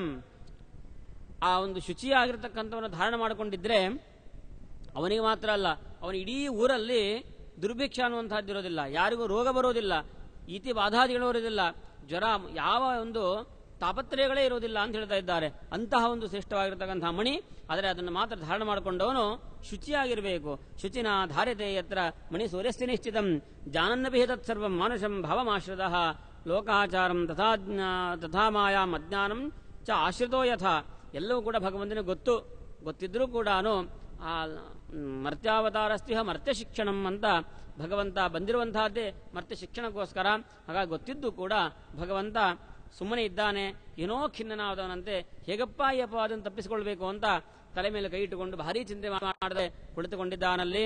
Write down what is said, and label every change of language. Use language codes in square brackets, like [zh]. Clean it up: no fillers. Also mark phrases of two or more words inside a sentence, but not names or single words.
[kn] ಆ ಒಂದು ಶುಚಿಯಾಗಿರ್ತಕ್ಕಂಥವನ್ನು ಧಾರಣ ಮಾಡಿಕೊಂಡಿದ್ರೆ ಅವನಿಗೆ ಮಾತ್ರ ಅಲ್ಲ, ಅವನ ಇಡೀ ಊರಲ್ಲಿ ದುರ್ಭಿಕ್ಷ ಅನ್ನುವಂತಹದ್ದಿರೋದಿಲ್ಲ, ಯಾರಿಗೂ ರೋಗ ಬರೋದಿಲ್ಲ, ಈತಿ ಬಾಧಾದಿಗಳಿರೋದಿಲ್ಲ, ಜ್ವರ, ಯಾವ ಒಂದು ತಾಪತ್ರಯಗಳೇ ಇರೋದಿಲ್ಲ ಅಂತ ಹೇಳ್ತಾ ಇದ್ದಾರೆ. ಅಂತಹ ಒಂದು ಶ್ರೇಷ್ಠವಾಗಿರ್ತಕ್ಕಂತಹ ಮಣಿ. ಆದರೆ ಅದನ್ನು ಮಾತ್ರ ಧಾರಣ ಮಾಡಿಕೊಂಡವನು ಶುಚಿಯಾಗಿರಬೇಕು. [sa] ಶುಚಿನ ಧಾರ್ಯತೆ ಯತ್ರ ಮಣಿ ಸೂರ್ಯಸ್ಯ ನಿಶ್ಚಿತಂ ಜಾನನ್ನಪಿ ತತ್ಸರ್ವಂ ಮಾನುಷಂ ಭಾವಮಾಶ್ರಿತಃ ಲೋಕಾಚಾರಂ ತಥಾ ಮಾಯಾಂ ಅಜ್ಞಾನಂ ಚ ಆಶ್ರಿತೋ ಯಥಾ. [kn] ಎಲ್ಲವೂ ಕೂಡ ಭಗವಂತನಿಗೆ ಗೊತ್ತಿದ್ರೂ ಕೂಡ ಆ [sa] ಮರ್ತ್ಯಾವತಾರಸ್ತಿಹ ಮರ್ತ್ಯ ಶಿಕ್ಷಣಂ [kn] ಅಂತ ಭಗವಂತ ಬಂದಿರುವಂತಹದ್ದೇ ಮರ್ತ್ಯ ಶಿಕ್ಷಣಕ್ಕೋಸ್ಕರ. ಹಾಗಾಗಿ ಗೊತ್ತಿದ್ದು ಕೂಡ ಭಗವಂತ ಸುಮ್ಮನೆ ಇದ್ದಾನೆ, ಏನೋ ಖಿನ್ನನಾದವನಂತೆ. ಹೇಗಪ್ಪ ಈ ಅಪವಾದವನ್ನು ತಪ್ಪಿಸಿಕೊಳ್ಬೇಕು ಅಂತ ತಲೆ ಮೇಲೆ ಕೈ ಇಟ್ಟುಕೊಂಡು ಭಾರೀ ಚಿಂತೆ ಮಾಡದೆ ಕುಳಿತುಕೊಂಡಿದ್ದಾನಲ್ಲಿ.